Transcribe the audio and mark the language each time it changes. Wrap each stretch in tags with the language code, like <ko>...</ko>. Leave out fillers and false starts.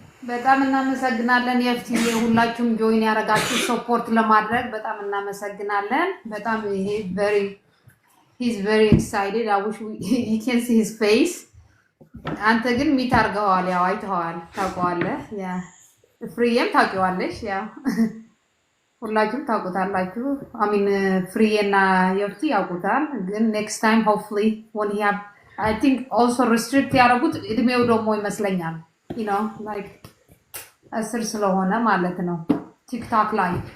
<am>በጣም እናመሰግናለን የፍትዬ ሁላችሁም ጆይን ያደረጋችሁ ሰፖርት ለማድረግ በጣም እናመሰግናለን። በጣም ይሄ</am> <en>he's very excited. I wish you can see his face.</en> <am>አንተ ግን ሚት አድርገዋል፣ ያው አይተዋል፣ ታውቀዋለህ። ያ ፍሪዬም ታውቂዋለሽ፣ ያው ሁላችሁም ታውቁታላችሁ። አሚን ፍሪዬና የፍቲ ያውቁታል። ግን ኔክስት ታይም ሆፕፉሊ</am> <en>when he have I think also restrict</en> <am>ያደረጉት እድሜው ደግሞ ይመስለኛል you know like አስር ስለሆነ ማለት ነው ቲክቶክ ላይ</am>